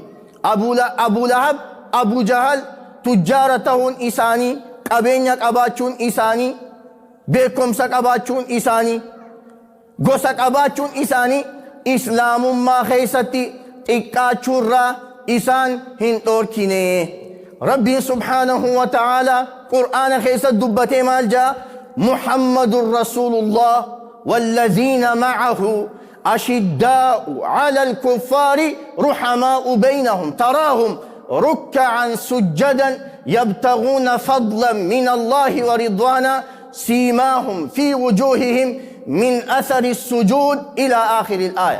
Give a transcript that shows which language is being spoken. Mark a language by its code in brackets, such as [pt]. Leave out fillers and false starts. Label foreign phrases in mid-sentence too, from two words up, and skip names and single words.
[om] Abuu Lahab, Abuu Jahal tujjaara tahuun isaanii, qabeenya qabaachuun isaanii, beekumsa qabaachuun isaanii, gosa qabaachuun isaanii islaamummaa keessatti xiqqaachuurraa isaan hin dhorkine. Rabbiin [ar] سبحانه وتعالى [om] qur'aana keessatti dubbatee maal jaa? [ar] محمد رسول الله والذين معه أشداء على الكفار رحماء بينهم تراهم ركعا سجدا يبتغون فضلا من الله ورضوانا سيماهم في وجوههم من أثر السجود إلى آخر الآية.